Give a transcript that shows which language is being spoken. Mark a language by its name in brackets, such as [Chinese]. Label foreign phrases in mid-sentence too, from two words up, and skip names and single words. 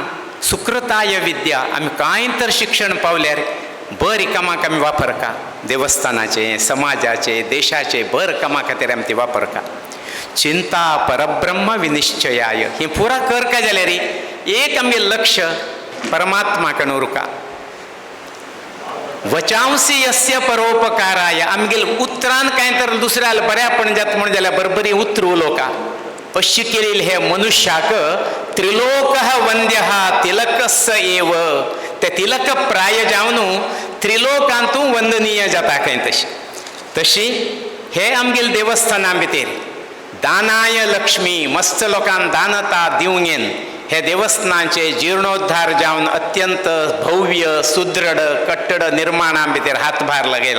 [Sanskrit] सुकृताय विद्या, [Konkani] आमी कांय तर शिक्षण पावल्यार बरी कामाक आमी वापरका, देवस्थानाचे, समाजाचे, देशाचे बरे कामा खातीर आमी ती वापरका. [Sanskrit] चिंता परब्रह्म विनिश्चयाय, [Konkani] ही पुरा करका जाल्यार एक आमगे लक्ष परमात्मा कडेन उरका. [Sanskrit] वचांसी यस्य परोपकाराय, [Konkani] आमगेल उतरान कांय तर दुसऱ्याला बऱ्यापण जाता म्हण जाल्यार बरबरी उतर उलोवका. अशी केलेली हे मनुष्याक [Sanskrit] त्रिलोकः वंद्यः तिलकस्स एव, [Konkani] ते तिलक प्राय जावन त्रिलोकांतू वंदनीय जाता खंय तशी हे आमगेल देवस्थाना भितर [Sanskrit] दानाय लक्ष्मी, [Konkani] मस्त लोकांक दानता दिवंक येन हे देवस्थानाचे जीर्णोद्धार जावन अत्यंत भव्य सुदृढ कट्टड निर्माणा भितर हातभार लागयला.